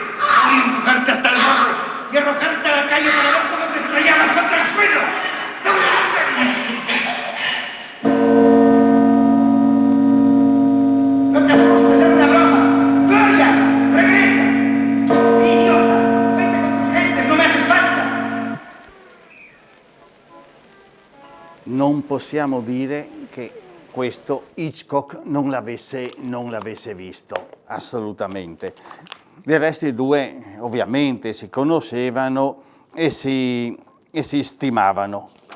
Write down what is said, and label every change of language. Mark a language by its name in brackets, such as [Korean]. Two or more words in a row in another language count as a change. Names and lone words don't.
[Spanish] Voy a empujarte hasta el morro y arrojarte a la calle para ver cómo te estrellabas contra el suelo. ¡No grites! ¡No te asustes! ¡Es una broma! ¡Gloria! ¡Regresa! ¡Idiota! ¡Vete con tu gente! ¡No me haces falta! [Italian] Non possiamo dire che questo Hitchcock non l'avesse visto, assolutamente. Del resto i due ovviamente si conoscevano e si stimavano.